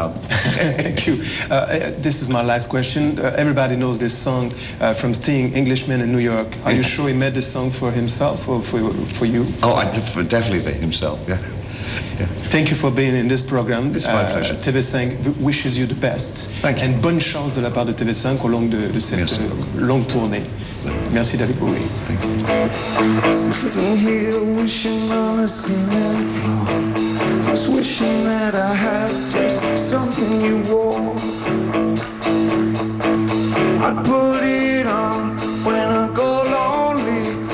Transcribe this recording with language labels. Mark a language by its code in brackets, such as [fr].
[en] Thank you. This is my last question. Everybody knows this song from Sting, Englishman in New York. Are you sure he made this song for himself or for you? Definitely for himself, yeah. Thank you for being in this program. It's my pleasure. TV5 wishes you the best. Thank you. And [fr] bonne chance de la part de TV5 au long de cette longue tournée. Merci David Bowie. [en] Thank you. Sitting here wishing on a ceiling floor, just wishing that I had just something you wore. I put it on when I go lonely.